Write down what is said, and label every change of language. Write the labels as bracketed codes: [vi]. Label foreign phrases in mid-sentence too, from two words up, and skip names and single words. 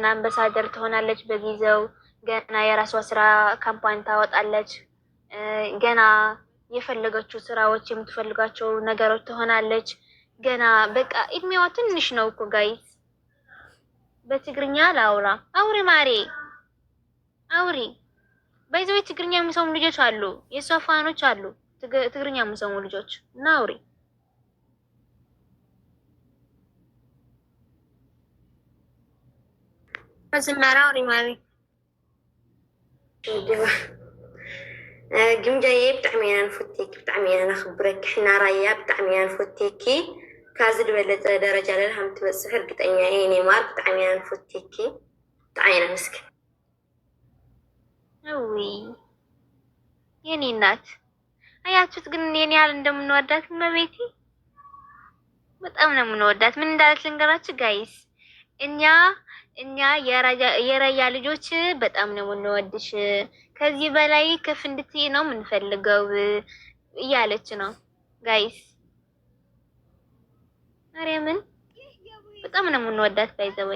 [am] አምባሳደር ትሆናለች በጊዜው። ገና የራሷ ስራ ካምፓኒ ታወጣለች። ገና የፈለገችው ስራዎች የምትፈልጋቸው ነገሮች ትሆናለች። ገና በቃ እድሜዋ ትንሽ ነው እኮ ጋይስ። በትግርኛ ላውራ አውሪ ማሬ አውሪ። በዚህ ትግርኛ የሚሰሙ ልጆች አሉ፣ የሷ ፋኖች አሉ ትግርኛ የሚሰሙ ልጆች እና አውሪ። መጀመሪያ አውሪ ማሬ። [ti] ግምጃዬ ብጣዕሚ ኢና ንፈትየኪ፣ ብጣዕሚ ኢና ነኽብረኪ። ሕና ራያ ብጣዕሚ ኢና ንፈትየኪ። ካዚ ዝበለፀ [am] ደረጃ ላይ [ti] ከም ትበፅሕ እርግጠኛ እየ። እኔ ማር ብጣዕሚ ኢና ንፈትየኪ፣ ብጣዕሚ ኢና መስክን። [am] እዊ የኔ እናት አያችሁት ግን የኔ ያህል እንደምንወዳት እመቤቴ በጣም ነው የምንወዳት። ምን እንዳለች ልንገራችሁ ጋይስ። እኛ የራያ ልጆች በጣም ነው የምንወድሽ፣ ከዚህ በላይ ከፍ እንድትይ ነው የምንፈልገው እያለች ነው ጋይስ። ማርያምን በጣም ነው የምንወዳት። ባይዘወይ